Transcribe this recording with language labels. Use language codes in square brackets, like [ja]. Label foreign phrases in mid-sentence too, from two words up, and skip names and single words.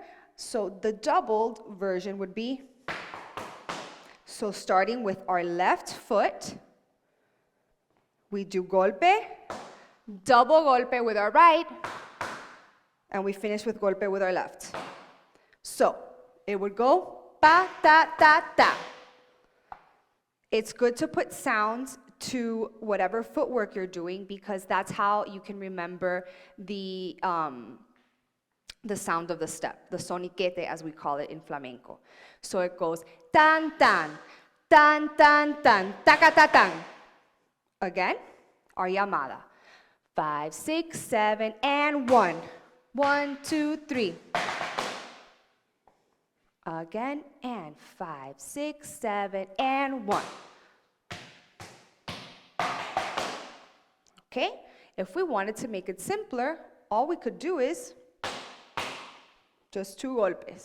[en] So the doubled version would be, so starting with our left foot, we do golpe, double golpe with our right, and we finish with golpe with our left. So it would go pa, ta, ta, ta. It's good to put sounds to whatever footwork you're doing because that's how you can remember the sound of the step, the soniquete as we call it in flamenco. So it goes tan tan, tan tan tan, taca ta tan. Again, our llamada. 5, 6, 7, and 1. 1, 2, 3. Again, and 5, 6, 7, and 1. Okay, if we wanted to make it simpler, all we could do is just 2 golpes.